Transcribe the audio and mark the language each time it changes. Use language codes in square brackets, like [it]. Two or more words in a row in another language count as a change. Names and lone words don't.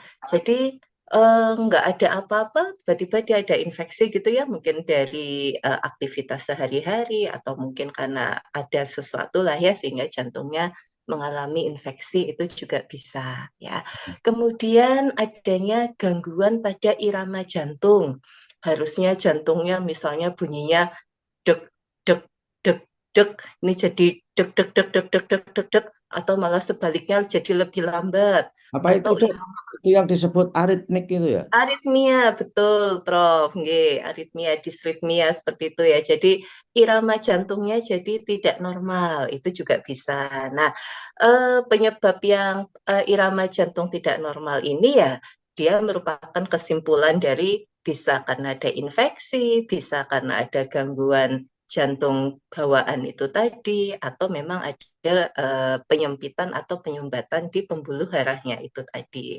[id] Jadi nggak ada apa-apa, tiba-tiba dia ada infeksi gitu ya, mungkin dari aktivitas sehari-hari atau mungkin karena ada sesuatu lah ya sehingga jantungnya mengalami infeksi itu juga bisa ya. Kemudian adanya gangguan pada irama jantung. Harusnya jantungnya misalnya bunyinya dek dek dek dek, ini jadi dek dek dek dek dek dek dek dek, atau malah sebaliknya jadi lebih lambat Apa itu atau dok? Itu yang disebut aritmik itu ya? aritmia, betul, Prof. Nggih, aritmia, disritmia seperti itu ya. Jadi irama jantungnya jadi tidak normal, itu juga bisa. Nah, penyebab yang irama jantung tidak normal ini ya, dia merupakan kesimpulan dari bisa karena ada infeksi, bisa karena ada gangguan jantung bawaan itu tadi, atau memang ada penyempitan atau penyumbatan di pembuluh darahnya itu tadi.